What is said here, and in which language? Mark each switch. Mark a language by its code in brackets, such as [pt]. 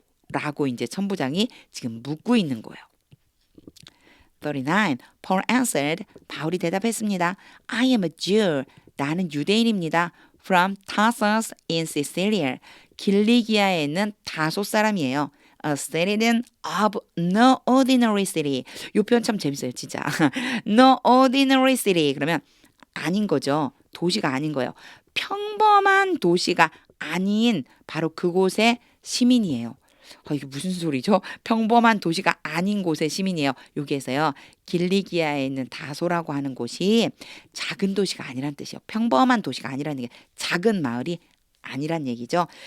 [ko] 라고 이제 천부장이 지금 묻고 있는 거예요. [en] 39. Paul answered. [ko] 바울이 대답했습니다. [en] I am a Jew. [ko] 나는 유대인입니다. [en] From Tarsus in Sicilia. [ko] 길리기아에 있는 다소 사람이에요. [en] A citizen of no ordinary city. [ko] 이 표현 참 재밌어요, 진짜. [en] No ordinary city. [ko] 그러면 아닌 거죠. 도시가 아닌 거예요. 평범한 도시가 아닌 바로 그곳의 시민이에요. 이게 무슨 소리죠? 평범한 도시가 아닌 곳의 시민이에요. 여기에서요. 길리기아에 있는 다소라고 하는 곳이 작은 도시가 아니란 뜻이에요. 평범한 도시가 아니라는 게 작은 마을이 아니란 얘기죠.